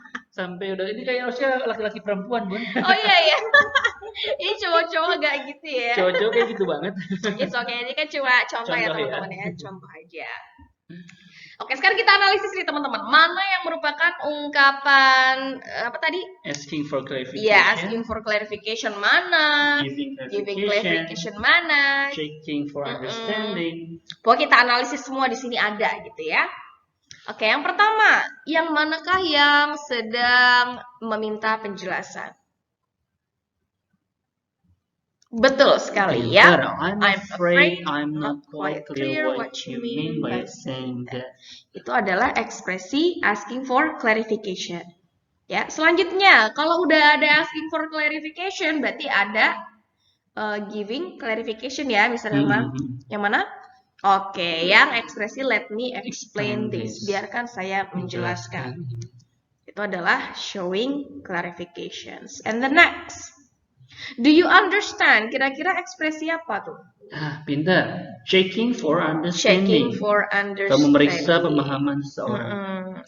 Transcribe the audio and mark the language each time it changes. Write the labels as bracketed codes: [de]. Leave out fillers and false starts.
[id] Sampai udah ini kayak harusnya laki-laki perempuan, Bun. Oh iya ya. Ini cowok-cowok gak gitu ya. Cowok-cowok kayak gitu banget. [en] It's okay, [id] ini kan cuma contoh ya Contoh ya. teman-teman ya, contoh aja. Oke, sekarang kita analisis nih teman-teman. Mana yang merupakan ungkapan apa tadi? [en] Asking for clarification. [id] Iya, asking for clarification mana? [en] Giving clarification mana? Checking for understanding. [id] Pokoknya kita analisis semua di sini ada gitu ya. Oke, yang pertama, yang manakah yang sedang meminta penjelasan? Betul sekali ya. [en] I'm afraid I'm not quite clear what you mean by saying that. [id] Itu adalah ekspresi asking for clarification. Ya, selanjutnya kalau udah ada asking for clarification berarti ada giving clarification ya, misalnya yang mana? Oke, yang ekspresi [en] let me explain this. [id] Biarkan saya menjelaskan. Itu adalah showing clarifications. [en] And the next. Do you understand? [id] Kira-kira ekspresi apa tuh? Pintar. [en] Checking for understanding. Checking for understanding. [id] Kamu memeriksa pemahaman seseorang.